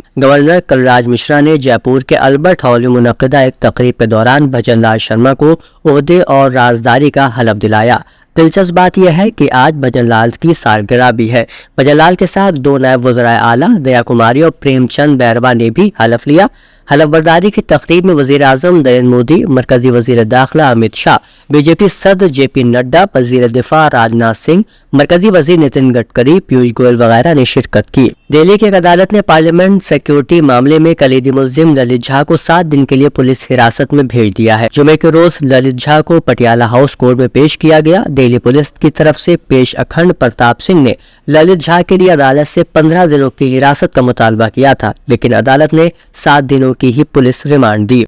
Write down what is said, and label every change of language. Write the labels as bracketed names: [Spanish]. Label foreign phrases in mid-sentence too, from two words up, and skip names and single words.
[Urdu] گورنر کلراج مشرا نے جے پور کے البرٹ ہال میں منعقدہ ایک تقریب کے دوران بھجن لال شرما کو عہدے اور رازداری کا حلف دلایا۔ دلچسپ بات یہ ہے کہ آج بھجن لال کی سالگرہ بھی ہے۔ بھجن لال کے ساتھ 2 نائب وزرائے اعلیٰ دیا کماری اور پریم چند بیروا نے بھی حلف لیا۔ حلف برداری کی تقریب میں وزیر اعظم نریندر مودی، مرکزی وزیر داخلہ امت شاہ، بی جے پی صدر جے پی نڈا، وزیر دفاع راجناتھ سنگھ، مرکزی وزیر نتن گڈکری، پیوش گوئل وغیرہ نے شرکت کی۔ دہلی کی ایک عدالت نے پارلیمنٹ سیکیورٹی معاملے میں کلیدی ملزم للت جھا کو 7 دن کے لیے پولیس حراست میں بھیج دیا ہے۔ جمعے کے روز للت جھا کو پٹیالہ ہاؤس کورٹ میں پیش کیا گیا۔ دہلی پولیس کی طرف سے پیش اکھنڈ پرتاپ سنگھ نے للت جھا کے لیے عدالت سے 15 دنوں کی حراست کا مطالبہ کیا تھا، لیکن عدالت نے 7 دنوں کی ہی پولیس ریمانڈ دی۔